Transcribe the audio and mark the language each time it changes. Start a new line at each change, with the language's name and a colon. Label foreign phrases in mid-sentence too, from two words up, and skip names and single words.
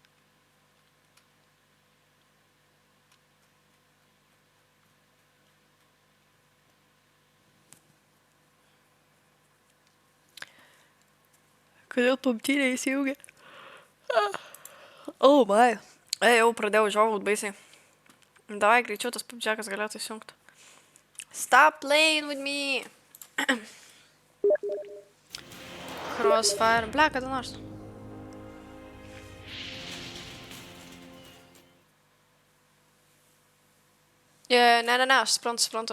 Lithuanian: Kodėl PUBG neįsijungia?
English: Oh my.
Lithuanian: Jau pradėjau žiovut baisiai. Davai greičiau tas PUBG-kas galėtų įsijungti.
English: Stop playing with me. Crossfire.
Lithuanian: Ble, kada nors. Ne, aš suprantu.